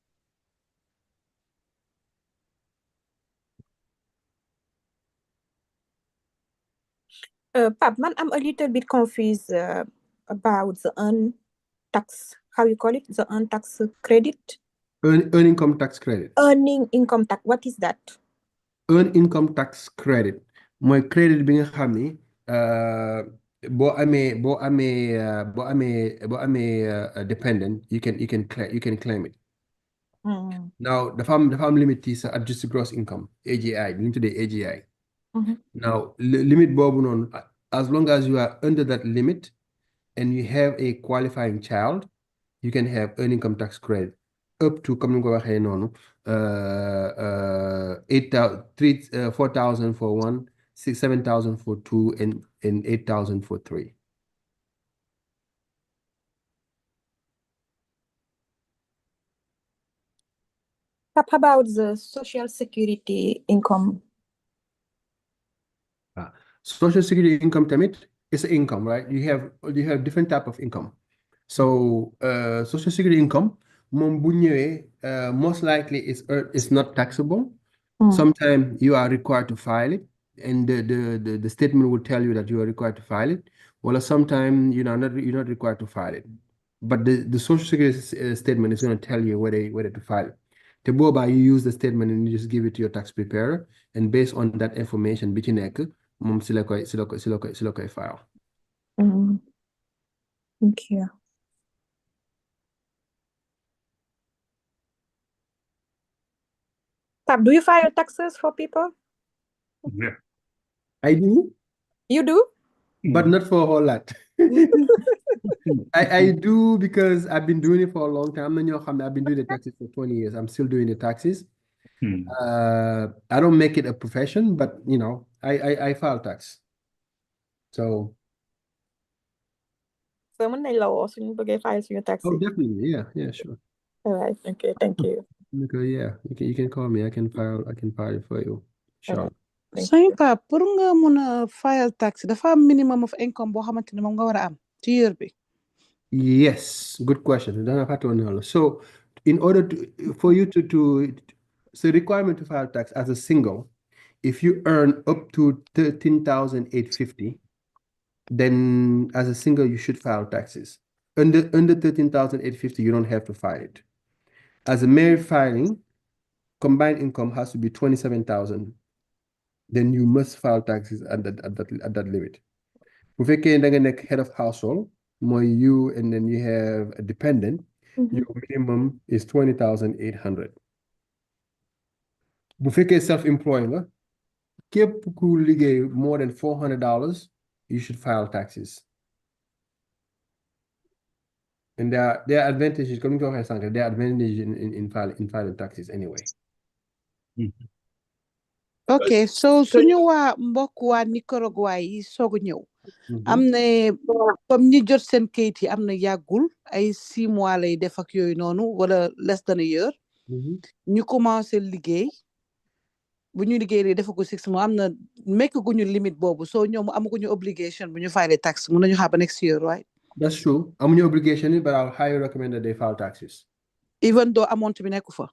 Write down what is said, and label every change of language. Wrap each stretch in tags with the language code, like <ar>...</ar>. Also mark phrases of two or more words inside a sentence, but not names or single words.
<en>Pape, man, I'm a little bit confused about the earned tax. How you call it? The earned tax credit? Earned income tax credit. Earning income tax. What is that? Earned income tax credit.</en> <wo>Mooy credit bi nga xam ni boo amee dependent,</wo> <en>you can claim it.</en> <wo>Now dafa am limit ci sa</wo> <en>adjusted gross income,</en> <wo>AGI li ñu tuddee AGI. Now limit boobu noonu,</wo> <en>as long as you are under that limit and you have a qualifying child, you can have earned income tax credit up to,</en> <wo>comme ni nga ko waxee noonu, 4,000</wo> <en>for 1, 7,000 for 2, and 8,000 for 3. How about the social security income? Social security income tamit is income, right? You have different type of income. So social security income</en> <wo>moom bu ñëwee</wo> <en>most likely it's not taxable. Sometimes you are required to file it, and the statement will tell you that you are required to file it. Well, sometimes you're not required to file it, but the Social Security statement is going to tell you whether to file it.</en> <wo>Te boobaa</wo> <en>you use the statement and you just give it to your tax preparer, and based on that information</en> <wo>bi ci nekk moom si la koy file.</wo> <en>Thank you. Pape, do you file taxes for people? Yeah. I do, You do? but not for a whole lot. I do because I've been doing it for a long time. I've been doing the taxes for 20 years. I'm still doing the taxes. I don't make it a profession, but I file tax. So</en> <wo>mën nañ la woo suñu bëggee file suñu tax oh, yi.</wo> <en>definitely, yeah, sure. All right, okay, thank you. Okay, yeah, you can call me. I can file it for you. Sure.</en> <wo>Sañ Pape pour nga mun a</wo> <en>file tax</en> <wo>dafa am</wo> <en>minimum of income</en> <wo>boo xamante ne moom nga war a am ci year bi.</wo> <en>Yes, good question. So, in order for you to so requirement to file tax as a single, if you earn up to 13,850, then as a single you should file taxes. Under 13,850, you don't have to file it. As a married filing, combined income has to be 27,000. Then you must file taxes at that limit.</en> <wo>Bu fekkee da nga nekk</wo> <en>head of household, mooy you and then you have a dependent, your minimum is 20,800.</en> <wo>Bu fekkee self-employed nga, képp ku liggéey</wo> <en>more than $400, you should file taxes. And there are advantages,</en> <wo>comme ni ko waxee sànq,</wo> <en>there are advantages in filing taxes anyway.</en> <wo>ok so suñu waa mbokk waa Nicaragua yi soog a ñëw am na comme ñi jot seen kayit yi am na yàggul ay 6 mois lay def ak yooyu noonu wala</wo> <en>less than a year</en> <wo>ñu commencé liggéey bu ñu liggéey lii defa ko 6 mois am na mekk guñu limite boobu soo ñoom amaguñu obligation bu ñu file tax mun nañu xaar ba</wo> <en>next year, right? That's true.</en> <wo>Amuñu obligation,</wo> <en>but I'll highly recommend that they file taxes. Even though amount</en> <wo>bi nekku fa.</wo>